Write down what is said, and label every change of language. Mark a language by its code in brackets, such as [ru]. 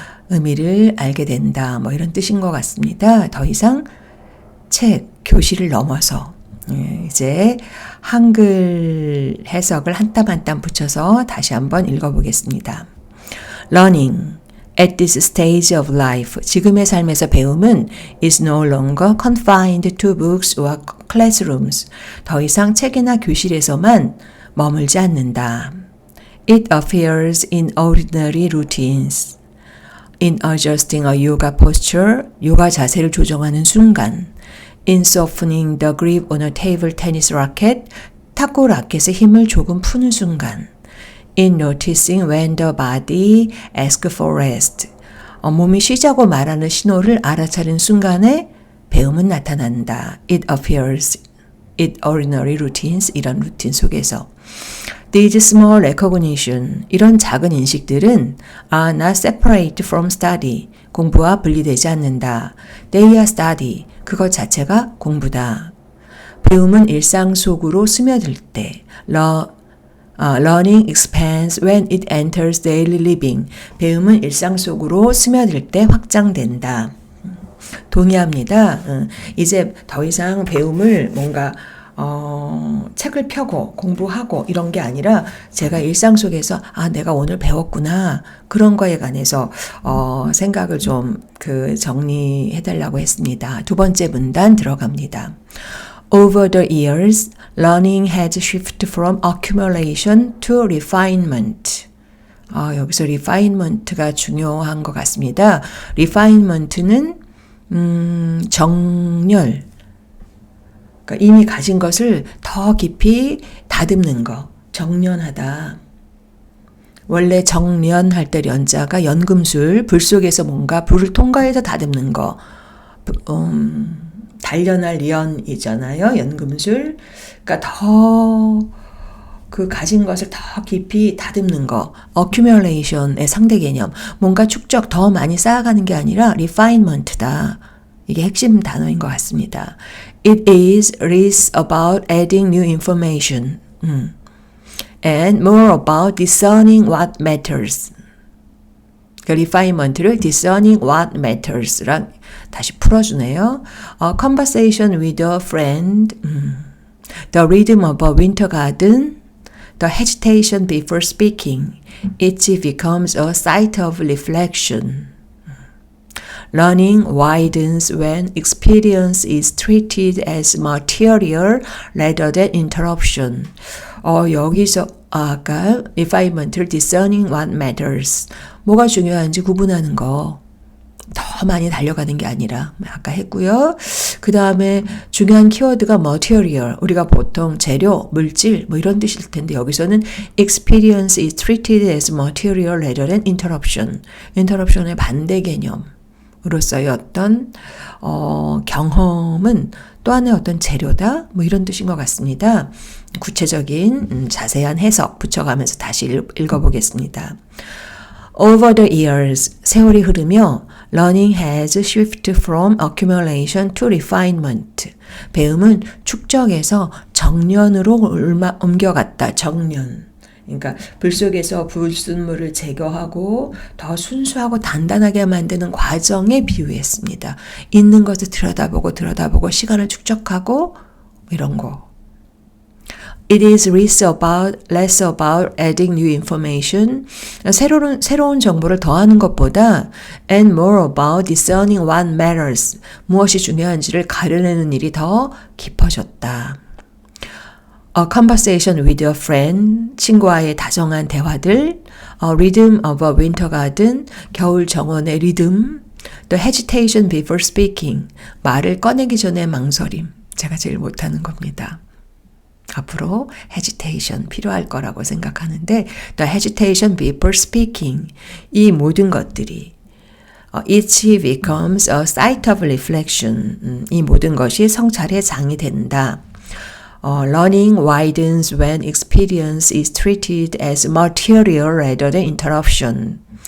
[ko] 의미를 알게 된다. 뭐 이런 뜻인 것 같습니다. 더 이상 책, 교실을 넘어서 이제 한글 해석을 한 땀 한 땀 붙여서 다시 한번 읽어보겠습니다. [en] Learning at this stage of life. [ko] 지금의 삶에서 배움은 [en] is no longer confined to books or classrooms. [ko] 더 이상 책이나 교실에서만 머물지 않는다. [en] It appears in ordinary routines. In adjusting a yoga posture, [ko] 요가 자세를 조정하는 순간. [en] In softening the grip on a table tennis racket, [ko] 탁구 라켓의 힘을 조금 푸는 순간. [en] In noticing when the body asks for rest. [ko] 몸이 쉬자고 말하는 신호를 알아차린 순간에 배움은 나타난다. [en] It appears in ordinary routines. [ko] 이런 루틴 속에서. [en] These small recognition, [ko] 이런 작은 인식들은 [en] are not separate from study, [ko] 공부와 분리되지 않는다. [en] They are study, [ko] 그것 자체가 공부다. 배움은 일상 속으로 스며들 때, [en] learning expands when it enters daily living. [ko] 배움은 일상 속으로 스며들 때 확장된다. 동의합니다. 이제 더 이상 배움을 뭔가 책을 펴고 공부하고 이런 게 아니라 제가 일상 속에서 내가 오늘 배웠구나 그런 거에 관해서 생각을 좀 정리해 달라고 했습니다. 두 번째 문단 들어갑니다. [en] Over the years, learning has shifted from accumulation to refinement. [ko] 여기서 refinement가 중요한 것 같습니다. refinement는 정렬, 그러니까 이미 가진 것을 더 깊이 다듬는 거, 정련하다. 원래 정련할 때 련자가 연금술, 불 속에서 뭔가 불을 통과해서 다듬는 거, 단련할 련이잖아요. 연금술. 그러니까 더 가진 것을 더 깊이 다듬는 거, accumulation의 상대 개념, 뭔가 축적 더 많이 쌓아가는 게 아니라 refinement다. 이게 핵심 단어인 것 같습니다. [en] It is less about adding new information and more about discerning what matters. [ko] refinement를 [en] discerning what matters [ko] 랑 다시 풀어주네요. [en] A conversation with a friend, the rhythm of a winter garden, the hesitation before speaking. Each becomes a site of reflection. Learning widens when experience is treated as material rather than interruption. [ko] 여기서 아까 refinement를 [en] discerning what matters. [ko] 뭐가 중요한지 구분하는 거. 더 많이 달려가는 게 아니라 아까 했고요. 그 다음에 중요한 키워드가 material. 우리가 보통 재료, 물질 뭐 이런 뜻일 텐데 여기서는 [en] experience is treated as material rather than interruption. [ko] interruption의 반대 개념. 으로서의 어떤 경험은 또 하나의 어떤 재료다 뭐 이런 뜻인 것 같습니다. 구체적인 자세한 해석 붙여가면서 다시 읽어보겠습니다. [en] Over the years, [ko] 세월이 흐르며 [en] learning has shifted from accumulation to refinement. [ko] 배움은 축적에서 정련으로 옮겨갔다. 정련. 그러니까 불 속에서 불순물을 제거하고 더 순수하고 단단하게 만드는 과정에 비유했습니다. 있는 것을 들여다보고 시간을 축적하고 이런 거. [en] It is less about adding new information. [ko] 새로운 정보를 더하는 것보다 [en] and more about discerning what matters. [ko] 무엇이 중요한지를 가려내는 일이 더 깊어졌다. [en] A conversation with a friend, [ko] 친구와의 다정한 대화들, [en] a rhythm of a winter garden, [ko] 겨울 정원의 리듬, [en] the hesitation before speaking, [ko] 말을 꺼내기 전에 망설임, 제가 제일 못하는 겁니다. 앞으로 hesitation 필요할 거라고 생각하는데 [en] the hesitation before speaking, [ko] 이 모든 것들이 [en] each becomes a site of reflection, [ko] 이 모든 것이 성찰의 장이 된다. [en] Learning widens when experience is treated as material rather than interruption.